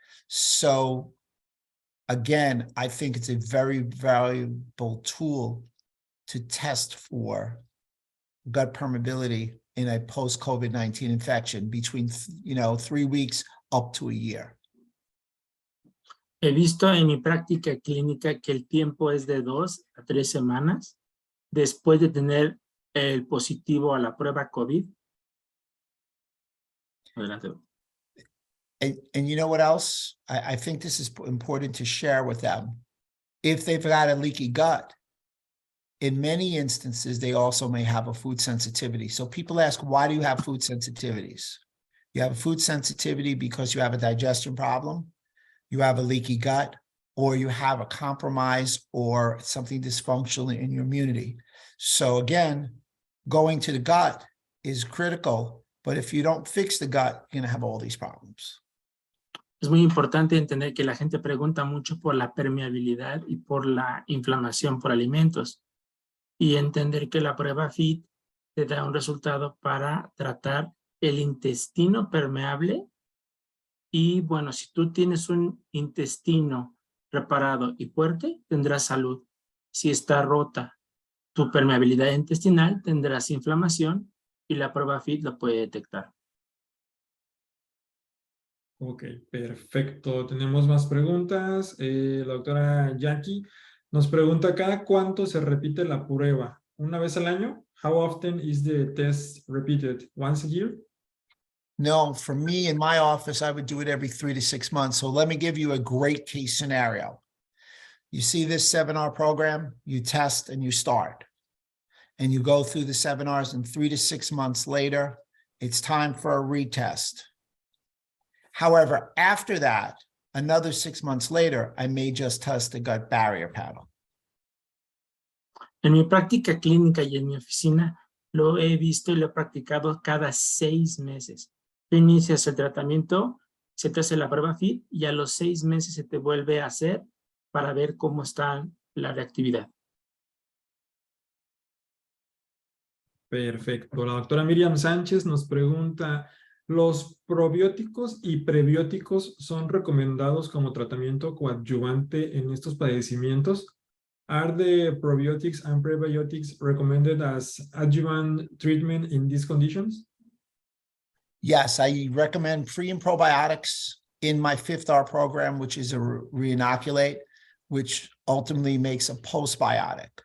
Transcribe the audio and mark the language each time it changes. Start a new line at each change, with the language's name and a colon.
English: So again, I think it's a very valuable tool to test for gut permeability in a post-COVID-19 infection between, 3 weeks up to a year.
Spanish: He visto en mi práctica clínica que el tiempo es de 2 a 3 semanas después de tener el positivo a la prueba COVID. Adelante.
English: And you know what else? I think this is important to share with them. If they've got a leaky gut, in many instances, they also may have a food sensitivity. So people ask, why do you have food sensitivities? You have a food sensitivity because you have a digestion problem, you have a leaky gut, or you have a compromise or something dysfunctional in your immunity. So again, going to the gut is critical, but if you don't fix the gut, you're gonna have all these problems.
Spanish: Es muy importante entender que la gente pregunta mucho por la permeabilidad y por la inflamación por alimentos. Y entender que la prueba FIT te da un resultado para tratar el intestino permeable. Y bueno, si tú tienes un intestino reparado y fuerte, tendrás salud. Si está rota tu permeabilidad intestinal, tendrás inflamación y la prueba FIT lo puede detectar. Ok, perfecto. Tenemos más preguntas. La doctora Jackie nos pregunta, ¿cada cuánto se repite la prueba? ¿Una vez al año?
English: How often is the test repeated? Once a year? No, for me in my office, I would do it every 3 to 6 months. So let me give you a great case scenario. You see this seminar program, you test and you start. And you go through the seminars, and 3 to 6 months later, it's time for a retest. However, after that, another 6 months later, I may just test the gut barrier panel.
Spanish: En mi práctica clínica y en mi oficina, lo he visto y lo he practicado cada 6 meses. Tú inicias el tratamiento, se te hace la prueba FIT y a los 6 meses se te vuelve a hacer para ver cómo está la reactividad. Perfecto. La doctora Miriam Sánchez nos pregunta, ¿los probióticos y prebióticos son recomendados como tratamiento coadyuvante en estos padecimientos?
English: Are the probiotics and prebiotics recommended as adjuvant treatment in these conditions? Yes, I recommend pre and probiotics in my 5th-R program, which is a reinoculate, which ultimately makes a postbiotic.